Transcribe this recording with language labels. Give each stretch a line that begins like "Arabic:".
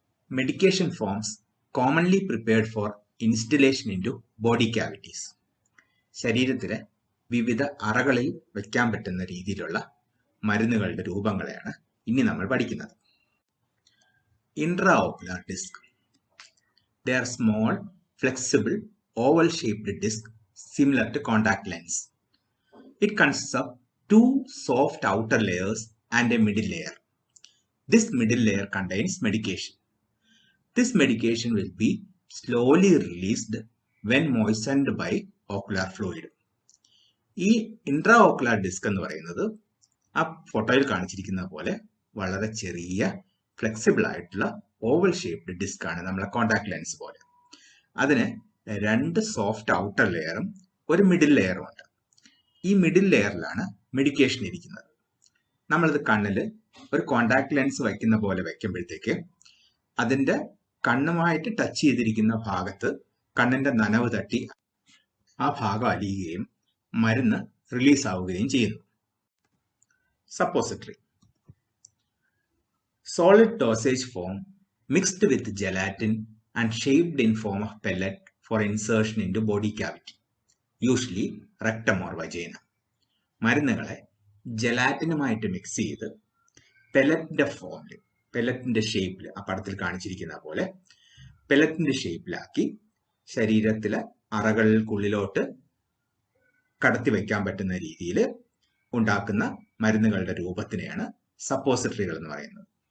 English: Medication forms commonly prepared for instillation into body cavities.
Malayalam: ശരീരത്തിലെ വിവിധ അറകളിൽ വയ്ക്കാൻ പറ്റുന്ന രീതിയിലുള്ള മരുന്നുകളുടെ രൂപങ്ങളെയാണ് ഇനി നമ്മൾ പഠിക്കുന്നത്.
English: Intraocular disc. They are small, flexible, oval-shaped disc similar to contact lens. It consists of two soft outer layers and a middle layer. This middle layer contains medication. This medication will be slowly released when moistened by ocular fluid.
Malayalam: ഈ ഇൻട്രാഓക്കുലർ disk എന്ന് പറയുന്നത് ആ ഫോട്ടോയിൽ കാണിച്ചിരിക്കുന്ന പോലെ വളരെ ചെറിയ flexible ആയിട്ടുള്ള ഓവൽ ഷേപ്ഡ് ഡിസ്ക് ആണ്, നമ്മളെ കോണ്ടാക്ട് ലെൻസ് പോലെ. അതിന് 2 സോഫ്റ്റ് ഔട്ടർ ലെയറും ഒരു മിഡിൽ ലെയറും ഉണ്ട്. ഈ മിഡിൽ ലെയറിലാണ് മെഡിക്കേഷൻ ഇരിക്കുന്നത്. നമ്മളിത് കണ്ണിൽ ഒരു കോണ്ടാക്ട് ലെൻസ് വയ്ക്കുന്ന പോലെ വയ്ക്കുമ്പോഴത്തേക്ക് അതിൻ്റെ കണ്ണുമായിട്ട് ടച്ച് ചെയ്തിരിക്കുന്ന ഭാഗത്ത് കണ്ണിന്റെ നനവ് തട്ടി ആ ഭാഗം അലിയുകയും മരുന്ന് റിലീസ് ആവുകയും ചെയ്യുന്നു. Suppository. Solid dosage form mixed with gelatin and shaped in form of pellet for insertion into body cavity, usually rectum or vagina. മരുന്നുകളെ ജലാറ്റിനുമായിട്ട് mix ചെയ്ത് പെല്ലറ്റിന്റെ ഫോമിൽ, പെല്ലറ്റിന്റെ ഷേപ്പിൽ, ആ പടത്തിൽ കാണിച്ചിരിക്കുന്ന പോലെ പെല്ലറ്റിന്റെ ഷേപ്പിലാക്കി ശരീരത്തിലെ അറകൾക്കുള്ളിലോട്ട് കടത്തി വയ്ക്കാൻ പറ്റുന്ന രീതിയിൽ ഉണ്ടാക്കുന്ന മരുന്നുകളുടെ രൂപത്തിനെയാണ് സപ്പോസിറ്ററികൾ എന്ന് പറയുന്നത്.